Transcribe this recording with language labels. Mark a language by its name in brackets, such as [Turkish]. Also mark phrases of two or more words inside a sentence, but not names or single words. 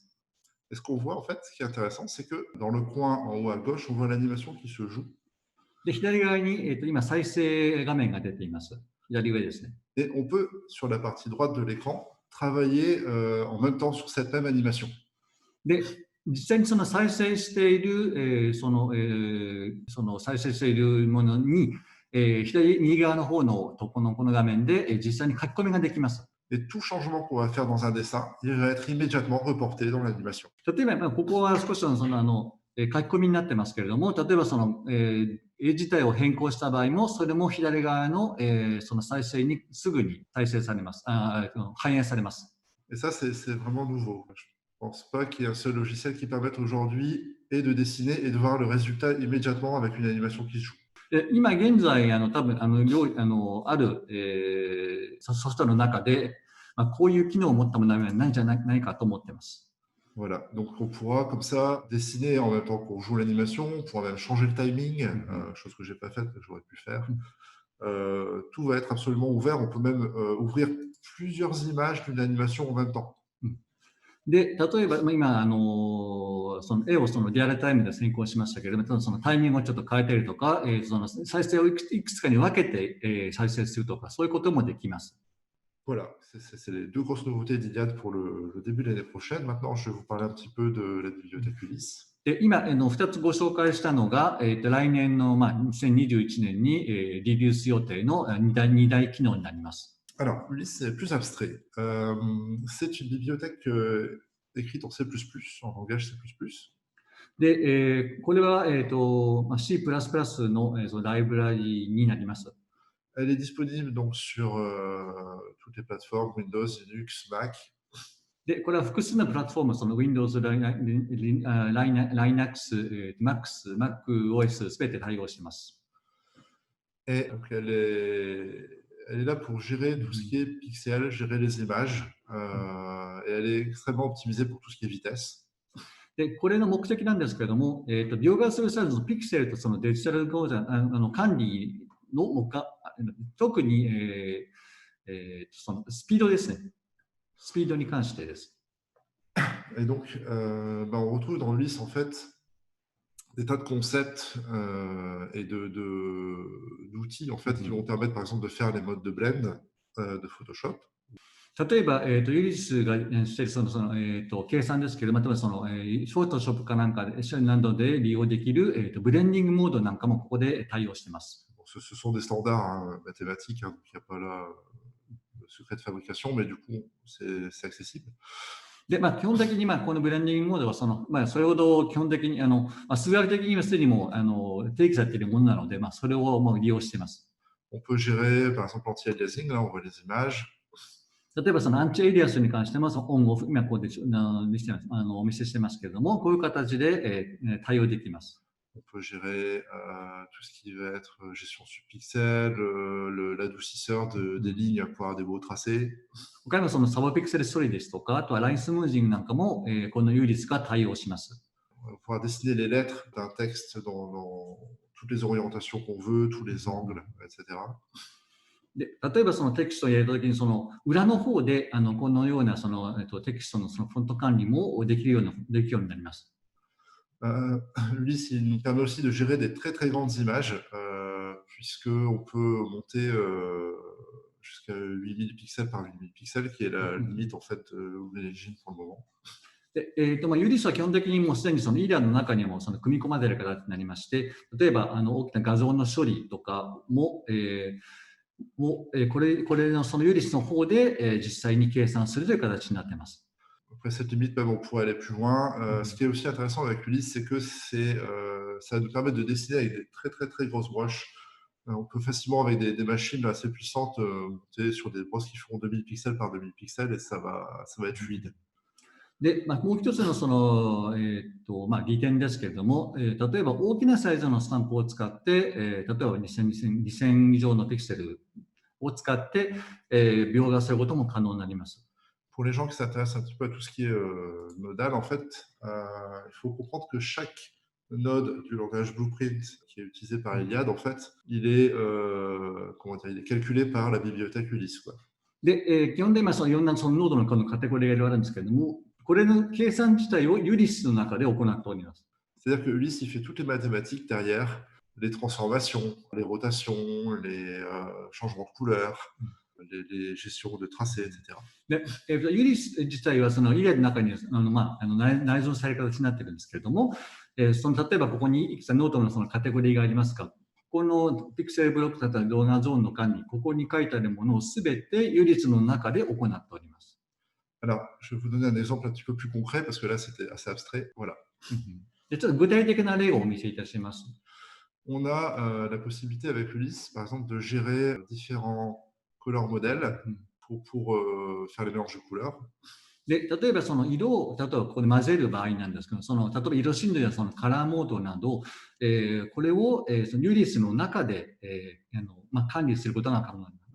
[French] Et ce qu'on voit en fait, ce qui est intéressant, c'est que dans le coin en haut à gauche, on voit l'animation qui se joue. [Japanese] で、左側に、今再生画面が出ています。左上ですね。 [French] Et on peut, sur la partie droite de l'écran, travailler en même temps sur cette même animation. [Japanese] で、実際にその再生している、その再生しているものに、右側の方のこの画面で、実際に書き込みができます。 [French] Et tout changement qu'on va faire dans un dessin, il va être immédiatement reporté dans l'animation. [Japanese] 例えば、ここは少しその書き込みになってますけれども、例えばその、絵自体を変更した場合も、それも左側の、その再生にすぐに再生されます。反映されます。 [French] Et ça, c'est vraiment nouveau. Je ne pense pas qu'il y ait un seul logiciel qui permette aujourd'hui et de dessiner et de voir le résultat immédiatement avec une animation qui se joue. [Japanese] 今現在、多分ある、ソフトの中で、こういう機能を持ったものはないんじゃないかと思っています。 [French] Voilà, donc on pourra comme ça dessiner en même temps qu'on joue l'animation, on pourra même changer le timing, chose que je n'ai pas faite, que j'aurais pu faire. Tout va être absolument ouvert, on peut même ouvrir plusieurs images d'une animation en même temps. [Japanese] で、例えば、今、その絵をそのリアルタイムで先行しましたけれども、そのタイミングをちょっと変えたりとか、その再生をいくつかに分けて、再生するとか、そういうこともできます。 [French] Voilà, c'est les deux grosses nouveautés d'Iliade pour le début de l'année prochaine. Maintenant, je vais vous parler un petit peu de la bibliothèque Ulysse. [Japanese] で今、2つご紹介したのが、来年の、2021年に、リリース予定の2大機能になります。 [French] Alors, Ulysse, c'est plus abstrait. C'est une bibliothèque écrite en C++, en langage C++. [Japanese] で、これは、C++ の、ライブラリになります。 [French] Elle est disponible donc sur toutes les plateformes Windows, Linux, Mac. [Japanese] で、これは複数のプラットフォーム、その Windows、Linux、Mac、MacOS すべて対応しています。 [French] Et donc elle est là pour gérer tout ce qui est pixels, gérer les images, et elle est extrêmement optimisée pour tout ce qui est vitesse. [Japanese] で、これの目的なんですけれども、描画する際のピクセルとそのデジタル合成管理の特に、そのスピードですね。スピードに関してです。 [French] Et donc, on retrouve dans Ulysse, en fait, des tas de concepts et d'outils, en fait, qui vont permettre, par exemple, de faire les modes de blend de Photoshop. [Japanese] 例えば、ユリスがしている計算ですけど、またはその、フォトショップかなんかで、などで利用できる、ブレンディングモードなんかもここで対応しています。 [French] Bon, ce sont des standards mathématiques, hein, donc il n'y a pas là de secret de fabrication, mais du coup, c'est accessible. [Japanese] で、基本的に、このブレンディングモードはそれほど基本的に、数学的にはすでにも定義されているものなので、それをもう利用しています。 [French] On peut gérer, par exemple, l'anti-aliasing, là, on voit les images. [Japanese] 例えばそのアンチエイリアスに関しても、そのオンオフ、今ここでお見せしてますけれども、こういう形で、対応できます。 [French] On peut gérer tout ce qui va être gestion subpixel, l'adoucisseur des lignes pour avoir des beaux tracés. [Japanese] 他にもそのサブピクセル処理ですとか、あとはラインスムージングなんかも、このユーリスが対応します。 [French] On va pouvoir dessiner les lettres d'un texte dans toutes les orientations qu'on veut, tous les angles, etc. [Japanese] で、例えばそのテキストを入れたときに、その裏の方でこのようなその、テキストのそのフォント管理もできるようになります。 [French] Ulysse, il nous permet aussi de gérer des très très grandes images, puisqu'on peut monter jusqu'à 8000 pixels par 8000 pixels, qui est la limite en fait Origin pour le moment. [Japanese] でユリスは基本的にもうすでにそのイデアの中にもその組み込まれる形になりまして、例えば大きな画像の処理とかも、これのそのユリスの方で、実際に計算するという形になっています。 [French] Après cette limite, même, on pourrait aller plus loin. Ce qui est aussi intéressant avec Ulysse, c'est que ça nous permet de dessiner avec des très très très grosses brushes. On peut facilement, avec des machines assez puissantes, monter sur des brosses qui font 2000 pixels par 2000 pixels et ça va être fluide. [Japanese] で、もう一つのその、利点ですけれども、例えば大きなサイズのスタンプを使って、例えば2000以上のピクセルを使って、描画することも可能になります。 [French] Pour les gens qui s'intéressent un petit peu à tout ce qui est nodal, en fait, il faut comprendre que chaque node du langage Blueprint qui est utilisé par Iliad, en fait, il est calculé par la bibliothèque Ulysse, quoi. [Japanese] で、基本的にいろんなそのノードのカテゴリーがいろいろあるんですけれども、これの計算自体をユリスの中で行っております。 [French] C'est-à-dire que Ulysse, il fait toutes les mathématiques derrière, les transformations, les rotations, les changements de couleur, les gestions de tracés, etc. [Japanese] で、ユリス自体はそのイリアの中に内蔵される形になっているんですけれども、その例えばここにいくつかノートのそのカテゴリーがありますが、このピクセルブロックだったり動画ゾーンの管理、ここに書いてあるものをすべてユリスの中で行っております。 [French] Alors, je vais vous donner un exemple un petit peu plus concret parce que là, c'était assez abstrait. Voilà. [Japanese] でちょっと具体的な例をお見せいたします。 [French] On a la possibilité avec Ulysse, par exemple, de gérer différents color modèles pour faire les mélanges de couleurs. [Japanese] で、例えばその色を、例えばここで混ぜる場合なんですけど、例えば色振動やそのカラーモードなど、これを、そのユリスの中で、管理することが可能になります。